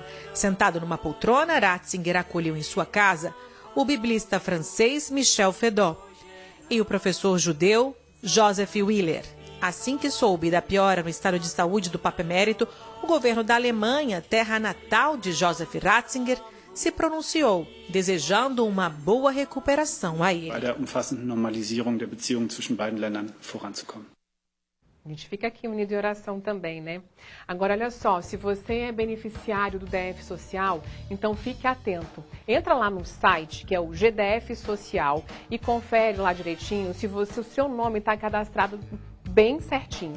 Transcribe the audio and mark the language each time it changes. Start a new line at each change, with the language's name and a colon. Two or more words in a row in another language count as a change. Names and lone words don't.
Portuguese: Sentado numa poltrona, Ratzinger acolheu em sua casa o biblista francês Michel Fedot e o professor judeu Joseph Willer. Assim que soube da piora no estado de saúde do Papa Emérito, o governo da Alemanha, terra natal de Joseph Ratzinger, se pronunciou, desejando uma boa recuperação a ele.
German: Bei der umfassenden Normalisierung der Beziehungen zwischen beiden Ländern voranzukommen.
Portuguese: A gente fica aqui unido em oração também, né? Agora, olha só, se você é beneficiário do DF Social, então fique atento. Entra lá no site, que é o GDF Social, e confere lá direitinho se o seu nome está cadastrado bem certinho.